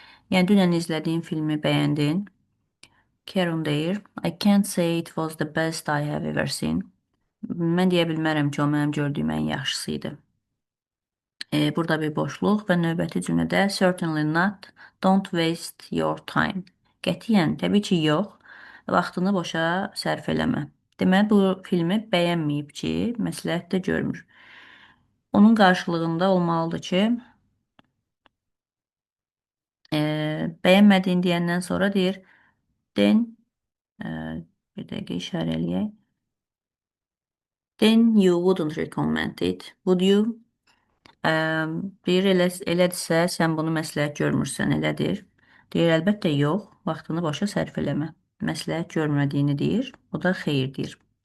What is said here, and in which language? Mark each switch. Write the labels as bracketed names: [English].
[Azerbaijani] Yəni dünən izlədiyin filmi bəyəndin. [English] Karen [Azerbaijani] deyir, [English] I can't say it was the best I have ever seen. [Azerbaijani] Mən deyə bilmərəm ki, o mənim gördüyüm ən yaxşısı idi. Burada bir boşluq və növbəti cümlədə [English] certainly not, don't waste your time. [Azerbaijani] Qətiyyən, təbii ki, yox, vaxtını boşa sərf eləmə. Deməli, bu filmi bəyənməyib ki, məsləhət də görmür. Onun qarşılığında olmalıdır ki, bəyənmədiyin deyəndən sonra deyir, then, bir dəqiqə işarə eləyək. [English] Then you wouldn't recommend it, would you? [Azerbaijani] Deyir, elədirsə, sən bunu məsləhət görmürsən, elədir. Deyir, əlbəttə yox, vaxtını boşa sərf eləmə. Məsləhət görmədiyini deyir, o da xeyir deyir.